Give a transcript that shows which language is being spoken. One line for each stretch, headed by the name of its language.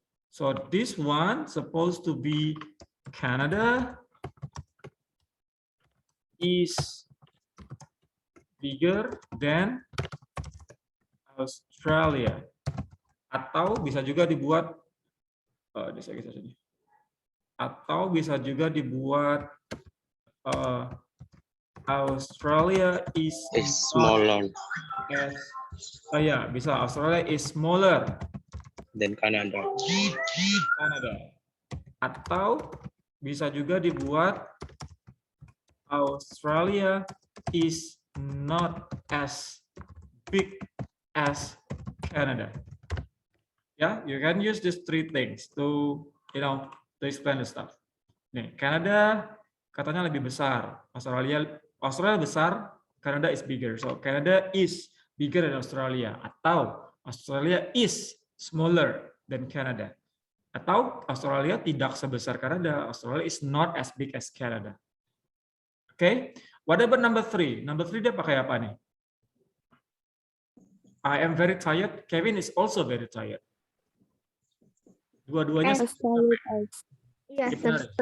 English: So this one supposed to be Canada is bigger than Australia.
Indonesian: Atau bisa juga dibuat, atau bisa juga dibuat Australia is
English: Smaller as,
Indonesian: ya bisa
English: Australia is smaller than Canada. Canada.
Indonesian: Atau bisa juga dibuat
English: Australia is not as big as Canada. Yeah, you can use these 3 things to, to explain the stuff.
Indonesian: Nih, Canada katanya lebih besar. Australia besar,
English: Canada is bigger. So Canada is bigger than Australia. Atau Australia is smaller than Canada.
Indonesian: Atau Australia tidak sebesar Kanada.
English: Australia is not as big as Canada. Okay, what about number 3?
Indonesian: Number 3 dia pakai apa nih?
English: I am very tired. Kevin is also very tired.
Indonesian: Dua-duanya Iya, Gimana?